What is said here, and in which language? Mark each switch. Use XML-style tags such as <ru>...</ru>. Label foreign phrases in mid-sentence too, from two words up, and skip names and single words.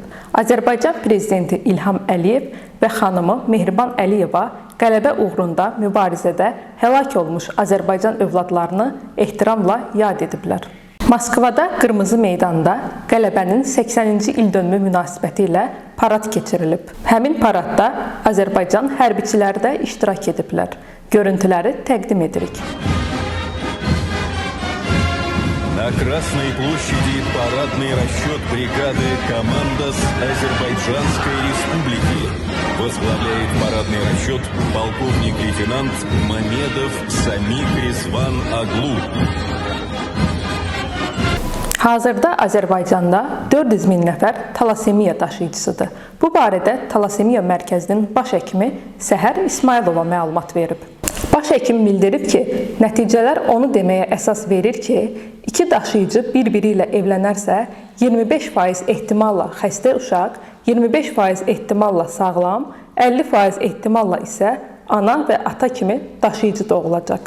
<az>Azərbaycan Prezidenti İlham Əliyev və xanımı Mehriban Əliyeva qələbə uğrunda mübarizədə həlak olmuş Azərbaycan övladlarını ehtiramla yad ediblər. Moskvada Qırmızı meydanda qələbənin 80-ci ildönümü münasibəti ilə parad keçirilib. Həmin paradda Azərbaycan hərbiçiləri də iştirak ediblər. Görüntüləri təqdim edirik.</az> <ru>На Красной площади парадный расчет бригады «Командос Азербайджанской Республики». Возглавляет парадный расчет полковник-лейтенант Мамедов Самик Резван Аглу.</ru> <az>Hazırda Azərbaycanda 400 min nəfər talasemiya daşıyıcısıdır. Bu barədə Talasemiya Mərkəzinin baş həkimi Səhər İsmailova məlumat verib. Baş həkim bildirib ki, nəticələr onu deməyə əsas verir ki, iki daşıyıcı bir-biri ilə evlənərsə, 25% ehtimalla xəstə uşaq, 25% ehtimalla sağlam, 50% ehtimalla isə ana və ata kimi daşıyıcı doğulacaq.</az>